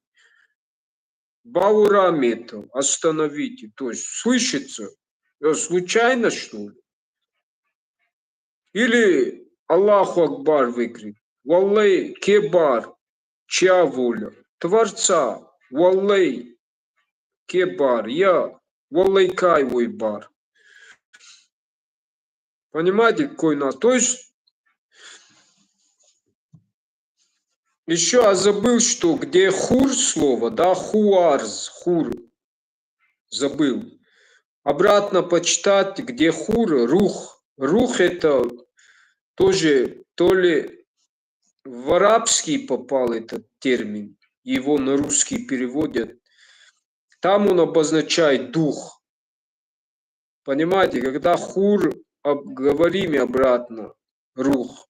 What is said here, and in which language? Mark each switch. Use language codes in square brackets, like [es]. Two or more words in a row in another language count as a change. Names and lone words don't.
[ru] Баурамета, остановите. То есть слышится? Случайно, что ли? Или [ar] الله أكبر [ru] выкрик. [os] Валлай кебар, [ru] чья воля? Творца. [os] Валлай кебар, я. Валлай кайвой бар. [ru] Понимаете, какой у нас? То есть, еще я забыл, что где хур слово, да, хуарз, хур, забыл. Обратно почитать, где хур, рух. Рух это тоже то ли в арабский попал этот термин, его на русский переводят. Там он обозначает дух. Понимаете, когда хур говорим обратно, рух.